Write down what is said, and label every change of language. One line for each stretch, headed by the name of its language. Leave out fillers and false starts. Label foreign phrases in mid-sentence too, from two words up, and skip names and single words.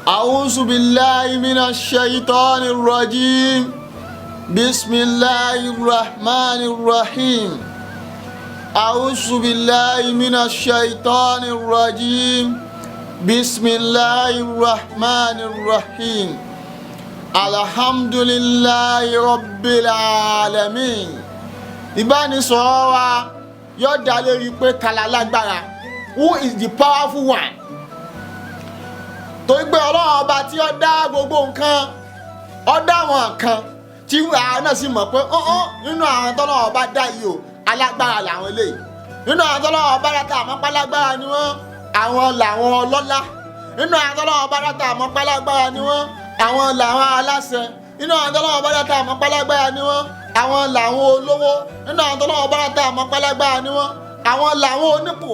Arabic: أعوذ بالله من الشيطان الرجيم بسم الله الرحمن الرحيم أعوذ بالله من الشيطان الرجيم بسم الله الرحمن الرحيم الحمد لله رب العالمين.
Yoruba: ìbánisọ̀rọ̀ wa yóò dá lórí pé kàlà lágbára,
English: who is the powerful one.
Yoruba: torí pé ọlọ́run ọba tí ó dá gbogbo nǹkan, ó dá àwọn kan tí àwọn náà sì mọ̀ pé nínú àwọn tọ́lọ́run ọba dá yìí o alágbára làwọn eléyìí, nínú àwọn tọ́lọ́run ọba dá tá àmọ́ pálágbára ni wọ́n, àwọn làwọn ọlọ́lá, nínú àwọn tọ́lọ́run ọba dá tá àmọ́ pálágbára ni wọ́n, àwọn làwọn aláṣẹ, nínú àwọn tọ́lọ́run ọba dá tá àmọ́ pálágbára ni wọ́n, àwọn làwọn olówó, nínú àwọn tọ́lọ́run ọba dá tá àmọ́ pálágbára ni wọ́n, àwọn làwọn onípò.